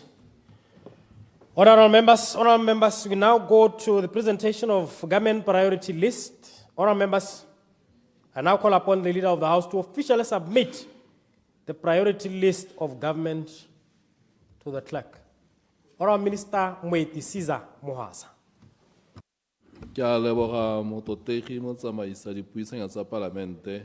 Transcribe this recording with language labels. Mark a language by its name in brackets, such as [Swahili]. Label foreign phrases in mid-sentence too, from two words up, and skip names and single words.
[English] Honorable members, we now go to the presentation of government priority list. Honorable members, I now call upon the Leader of the House to officially submit the priority list of government to the clerk. Honorable Minister Moeti Caesar Mohasa. [Tswana] Ke a leboga mototegi motsamaisa dipuisano tsa palamente.